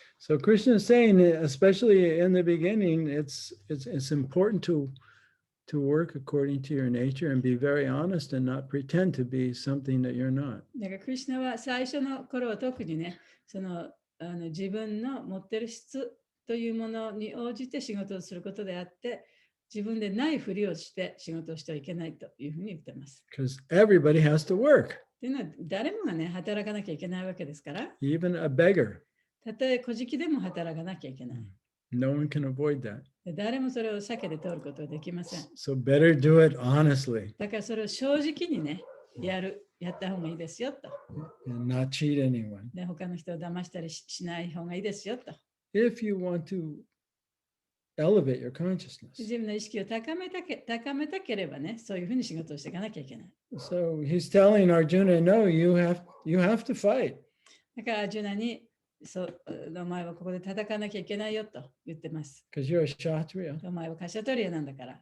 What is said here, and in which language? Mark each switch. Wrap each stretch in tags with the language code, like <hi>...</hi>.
<en>So Krishna is saying, especially in the beginning, it's important to work according to your nature and be very honest and not pretend to be something that you're not.</en> <ja>だからクリシュナは最初の頃は特にね、その自分の持ってる質というものに応じて仕事をすることであって、自分でないふりをして仕事をしてはいけないというふうに言ってます。</ja> <en>Because everybody has to work,</en> <ja>というのは誰もがね、働かなきゃいけないわけですから、</ja> <en>even a beggar.</en> <ja>たとえ小じでも働かなきゃいけない。</ja> <en>No one can avoid that.</en> <ja>で誰もそれを避けて通ることはできません。</ja> <en>So better do it honestly</en> <ja>だからそれを正直にね、やった方がいいですよと。</ja> <en>and not cheat anyone.</en> <ja>で他の人を騙したりしない方がいいですよと。</ja> <en>If you want to elevate your consciousness.</en> <ja>自分の意識を高めたければね、そういうふうに仕事をしていかなきゃいけない。</ja> <en>So he's telling Arjuna, no, you have to fight.</en> <ja>だからアージュナに、お前はここで戦わなきゃいけないよと言ってます。</ja> <en>Because you're a kshatriya.</en> <ja>お前はカシャトリアなんだから。</ja>